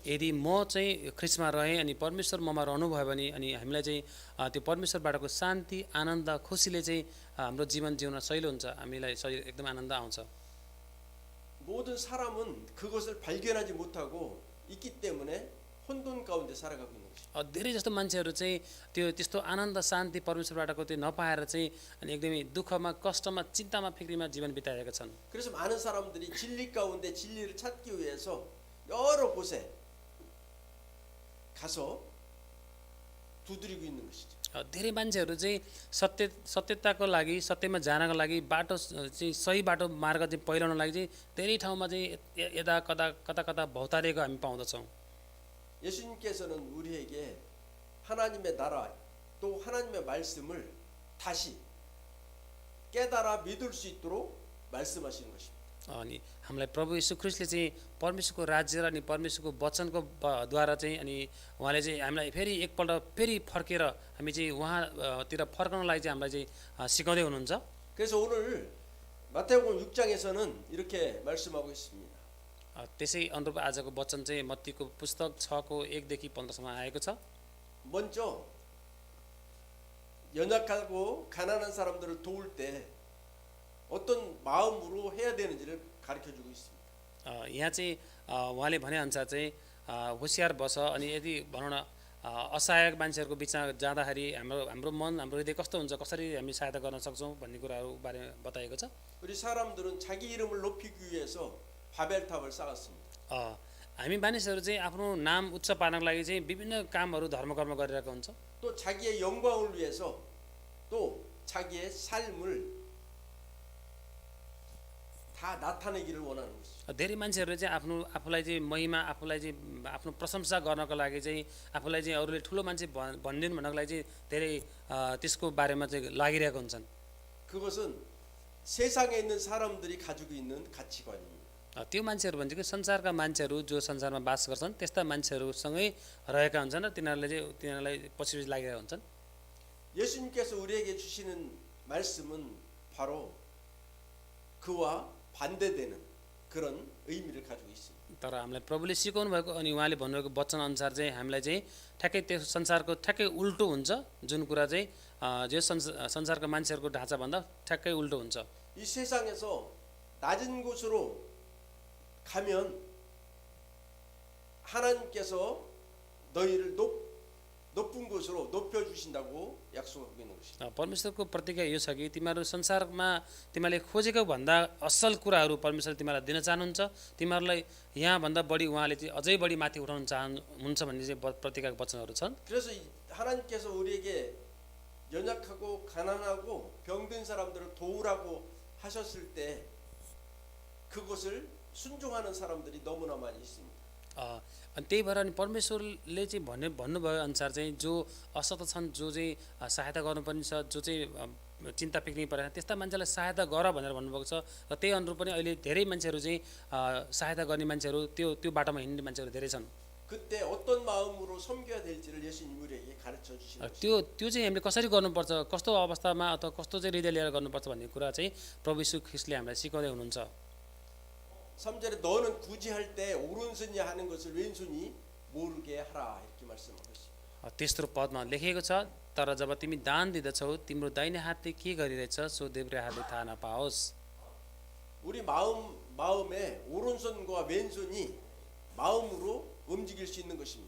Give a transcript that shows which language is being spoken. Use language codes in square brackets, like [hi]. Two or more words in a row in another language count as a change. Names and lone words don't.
[ne] यदि म चाहिँ ख्रिस्टमा रहेँ अनि परमेश्वर ममा रहनुभयो भने अनि हामीलाई चाहिँ त्यो परमेश्वरबाटको शान्ति आनन्द खुसीले चाहिँ हाम्रो जीवन जिउन सहिलो हुन्छ, हामीलाई एकदम आनन्द आउँछ। [ko] 모든 사람은 그것을 발견하지 못하고 있기 때문에 혼돈 가운데 살아가고 있는 것입니다. [ne] धेरै जस्तो मान्छेहरू चाहिँ त्यो त्यस्तो आनन्द शान्ति परमेश्वरबाटको त्यो नपाएर चाहिँ अनि एकदमै दुःखमा कष्टमा चिन्तामा फिक्रीमा जीवन बिताएका छन्। [ko] 그래서 많은 사람들이 진리 가운데 진리를 찾기 위해서 여러 곳에 가서 두드리고 있는 것이죠. [ne] धेरै मान्छेहरू चाहिँ सत्यताको लागि सत्यमा जानको लागि बाटो चाहिँ सही बाटो मार्ग चाहिँ पहिलाउन लागि चाहिँ धेरै ठाउँमा चाहिँ यता कता कता भौतारिएको हामी पाउँदछौँ। [ko] 예수님께서는 우리에게 하나님의 나라 또 하나님의 말씀을 다시 깨달아 믿을 수 있도록 말씀하시는 것입니다. [ne] अनि हामीलाई प्रभु यीशु ख्रिस्टले चाहिँ परमेश्वरको राज्य र अनि परमेश्वरको वचनको द्वारा चाहिँ अनि उहाँले चाहिँ हामीलाई फेरि एकपल्ट फेरि फर्केर हामी चाहिँ उहाँतिर फर्कनलाई चाहिँ हामीलाई चाहिँ सिकाउँदै हुनुहुन्छ। [ko] 그래서 오늘 마태복음 6장에서는 이렇게 말씀하고 있습니다. [ne] त्यसै अनुरूप आजको वचन चाहिँ मत्तीको पुस्तक 6को 1देखि 15सम्म आएको छ। [ko] 먼저 연약하고 가난한 사람들을 도울 때 어떤 마음으로 해야 되는지를 가르쳐 주고 있습니다. [ne] यहाँ चाहिँ उहाँले भनेअनुसार चाहिँ होसियार बस अनि यदि भनौँ न असहायक मान्छेहरूको बिचमा जाँदाखेरि हाम्रो मन हाम्रो हृदय कस्तो हुन्छ, कसरी हामी सहायता गर्न सक्छौँ भन्ने कुराहरू बारेमा बताएको छ। [ko] 우리 사람들은 자기 이름을 높이기 위해서 바벨탑을 쌓았습니다. [ne] हामी मानिसहरू चाहिँ आफ्नो नाम उच्च पार्नको लागि चाहिँ विभिन्न कामहरू धर्मकर्म गरिरहेको हुन्छ। [ko] 또 자기의 영광을 위해서 또 자기의 삶을 다 나타내기를 원하는 것이죠. [ne] धेरै मान्छेहरूले चाहिँ आफूलाई चाहिँ महिमा आफूलाई चाहिँ आफ्नो प्रशंसा गर्नको लागि चाहिँ आफूलाई चाहिँ अरूले ठुलो मान्छे भनिदिनु भन्नको लागि चाहिँ धेरै त्यसको बारेमा चाहिँ लागिरहेको हुन्छन्। [ko] 그것은 세상에 있는 사람들이 가지고 있는 가치관입니다. [ne] त्यो मान्छेहरू भनेको संसारका मान्छेहरू जो संसारमा बास गर्छन् त्यस्ता मान्छेहरूसँगै रहेका हुन्छन् र तिनीहरूलाई पछि लागिरहेका हुन्छन्। [ko] 예수님께서 우리에게 주시는 말씀은 바로 그와 반대되는 그런 의미를 가지고 있습니다. [ne] तर हामीलाई प्रभुले सिकाउनु भएको अनि उहाँले भन्नुभएको वचन अनुसार चाहिँ हामीलाई चाहिँ ठ्याक्कै त्यो संसारको ठ्याक्कै उल्टो हुन्छ, जुन कुरा चाहिँ जो संसारका मान्छेहरूको ढाँचाभन्दा ठ्याक्कै उल्टो हुन्छ। [ko] 이 세상에서 낮은 곳으로 가면 하나님께서 너희를 높은 곳으로 높여 주신다고 약속하고 있는 것입니다. [ne] परमेश्वरको प्रतिज्ञा यो छ कि तिमीहरू संसारमा तिमीले खोजेको भन्दा असल कुराहरू परमेश्वरले तिमीलाई दिन चाहनुहुन्छ, तिमीहरूलाई यहाँभन्दा बढी उहाँले चाहिँ अझै बढी माथि उठाउन चाहनुहुन्छ भन्ने चाहिँ प्रतिज्ञाको वचनहरू छन्। [ko] 그래서 하나님께서 우리에게 연약하고 가난하고 병든 사람들을 도우라고 하셨을 때 그것을 순종하는 사람들이 너무나 많이 있습니다. [ne] अनि त्यही भएर अनि परमेश्वरले चाहिँ भन्नुभयो अनुसार चाहिँ जो असत छन्, जो चाहिँ सहायता गर्नुपर्ने छ, जो चाहिँ चिन्ता पिक्निक परेन त्यस्ता मान्छेलाई सहायता गर भनेर भन्नुभएको छ। र त्यही अनुरूप पनि अहिले धेरै मान्छेहरू चाहिँ सहायता गर्ने मान्छेहरू त्यो बाटोमा हिँड्ने मान्छेहरू धेरै छन्। [ko] 그때 어떤 마음으로 섬겨야 될지를 예수님 우리에게 가르쳐 주시는 [ne] त्यो चाहिँ हामीले कसरी गर्नुपर्छ, कस्तो अवस्थामा अथवा कस्तो चाहिँ हृदय लिएर गर्नुपर्छ भन्ने कुरा चाहिँ प्रभु यीशु ख्रीष्टले हामीलाई सिकाउँदै हुनुहुन्छ। [ko] 3절에 너는 굳이 할 때 오른손이 하는 것을 왼손이 모르게 하라 이렇게 말씀하고 있습니다. [ne] तेस्रो पदमा लेखिएको छ, तर जब तिमी दान दिँदछौ तिम्रो दाहिने हातले के गरिरहेछ सो देब्रे हातले थाहा नपाओस्। [ko] 우리 마음에 오른손과 왼손이 마음으로 움직일 수 있는 것입니다.